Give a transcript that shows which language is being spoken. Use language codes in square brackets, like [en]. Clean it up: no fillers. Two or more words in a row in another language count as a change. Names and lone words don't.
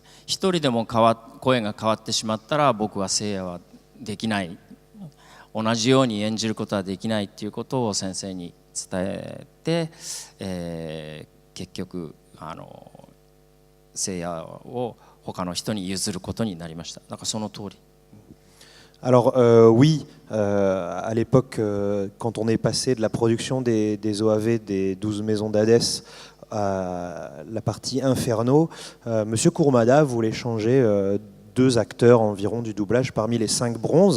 [ja] 一人でも声が変わってしまったら僕は聖夜はできない、同じように演じることはできないっていうことを先生に伝えて、結局聖夜を他の人に譲ることになりました。なんかその通り。 [fr] Alors oui, à l'époque, quand on est passé de la production des OAV des 12 maisons d'Hadès à la partie Inferno, Monsieur Kurumada voulait changer 2 acteurs environ du doublage parmi les 5 bronzes.